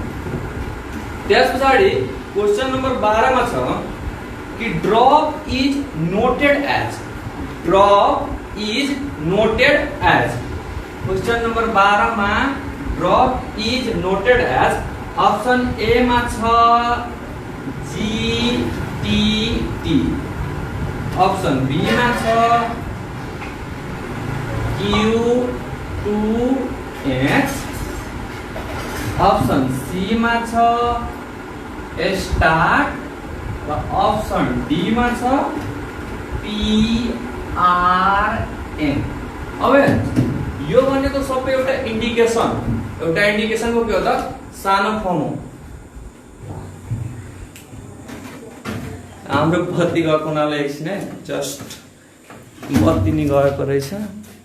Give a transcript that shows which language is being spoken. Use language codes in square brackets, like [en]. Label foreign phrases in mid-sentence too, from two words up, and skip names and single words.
[ne] त्यसपछाडि [en] question number [ne] 12 मा छ कि [en] drop is noted as question number [ne] 12 मा [en] drop is noted as option A [ne] मा छ GTT, [en] option B [ne] में छ Q2X, [en] option C [ne] में छ स्टार्ट र [en] option D [ne] में छ PRN। अब यो भनेको सबै एउटा इन्डिकेसन को के हो त सानो फर्म हो। हाम्रो बत्ती गएको हुनाले एकछिन है जस्ट बत्ती नि गएको रहेछ।